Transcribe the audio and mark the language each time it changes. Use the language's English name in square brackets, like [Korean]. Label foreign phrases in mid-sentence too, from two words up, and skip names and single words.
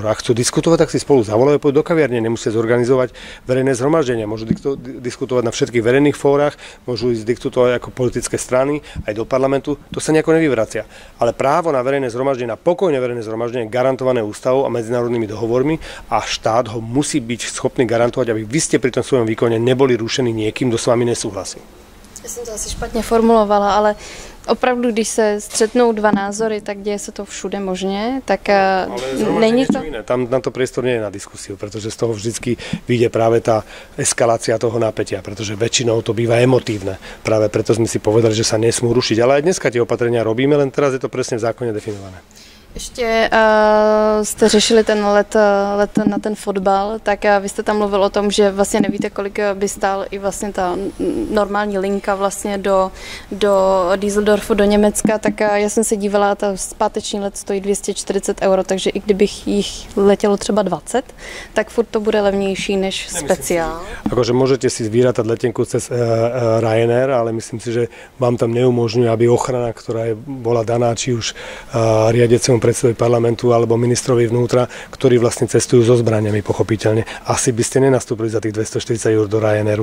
[Slovak] A chcú diskutovať, tak si spolu zavolajú, pôjdu do kaviarne, nemusia zorganizovať verejné zhromaždenia, môžu diskutovať na všetkých verejných fórach, môžu ísť diskutovať ako politické strany, aj do parlamentu, to sa nejako nevyvracia. Ale právo na verejné zhromaždenie, na pokojné verejné zhromaždenie garantované ústavou a medzinárodnými dohovormi a štát ho musí byť schopný garantovať, aby vy ste pri tom svojom výkone neboli rušení niekým, kto s vami nesúhlasí. [Czech] Já jsem to asi špatně formulovala, ale opravdu, když se střetnou dva názory, tak děje se to všude možně, tak není to... [Slovak] Tam na to priestor nie je na diskusiu, pretože z toho vždycky vyjde práve tá eskalácia toho napätia, pretože väčšinou to býva emotívne. Práve preto sme si povedali, že sa nesmú rušiť. Ale aj dneska tie opatrenia robíme, len teraz je to presne v zákone definované. [Czech] Ještě jste řešili ten let na ten fotbal, tak vy jste tam mluvil o tom, že vlastně nevíte, kolik by stál i vlastně ta normální linka vlastně do Düsseldorfu, do Německa, tak já jsem se dívala, ta zpáteční let stojí 240 €, takže i kdybych jich letělo třeba 20, tak furt to bude levnější než speciál. [Slovak] Akože môžete si vyrátať letenku cez Ryanair, ale myslím si, že vám tam neumožňuje, aby ochrana, ktorá bola daná či už riadiacemu predsedovi parlamentu alebo ministrovi vnútra, ktorí vlastne cestujú so zbraniami, pochopiteľne. Asi by ste nenastúpili za tých 240 € do Ryanairu.